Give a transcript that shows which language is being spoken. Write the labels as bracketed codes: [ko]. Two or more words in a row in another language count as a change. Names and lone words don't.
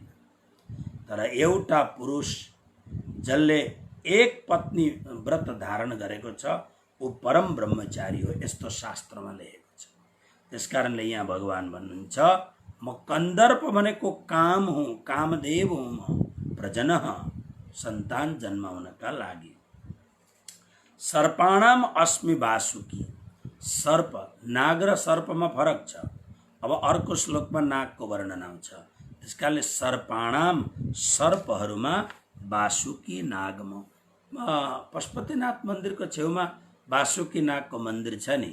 [ne] तर एउटा पुरुष जसले एक पत्नी व्रत धारण गरेको छ ऊ परम ब्रह्मचारी हो, यस्तो शास्त्रमा लेखेको छ। त्यसकारणले यहाँ भगवान भन्नुहुन्छ, म कन्दर्प भनेको काम हुँ, कामदेव हुँ म, प्रजन सन्तान जन्माउनका लागि। [sa] सर्पाणाम अस्मि वासुकी, [ne] सर्प, नाग र सर्पमा फरक छ। अब अर्को श्लोकमा नागको वर्णन आउँछ। त्यसकारणले सर्पाणाम, सर्पहरूमा वासुकी नागम, पशुपतिनाथ मन्दिरको छेउमा वासुकी नागको मन्दिर छ नि।